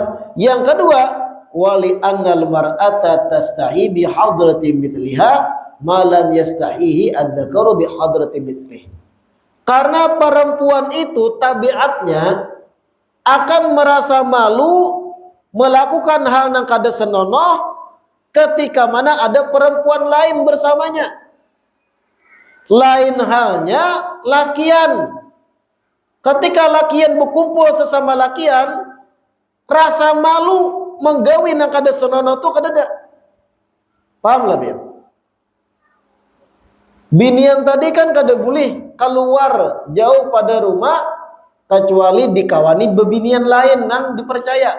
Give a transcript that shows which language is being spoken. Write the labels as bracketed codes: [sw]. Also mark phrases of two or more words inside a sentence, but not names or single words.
[id] Yang kedua, [ar] ولأن المرأة تستحي بحضرة مثلها ما لم يستحيه الذكر بحضرة مثله. [id] Karena perempuan itu tabiatnya akan merasa malu melakukan hal yang kada senonoh ketika mana ada perempuan lain bersamanya. Lain halnya lakian. [bjn] Ketika lakian berkumpul sesama lakian, rasa malu menggawi nang kada senonoh tu kada ada. Paham lah biar? Binian tadi kan kada boleh keluar jauh pada rumah kecuali dikawani bebinian lain nang dipercaya.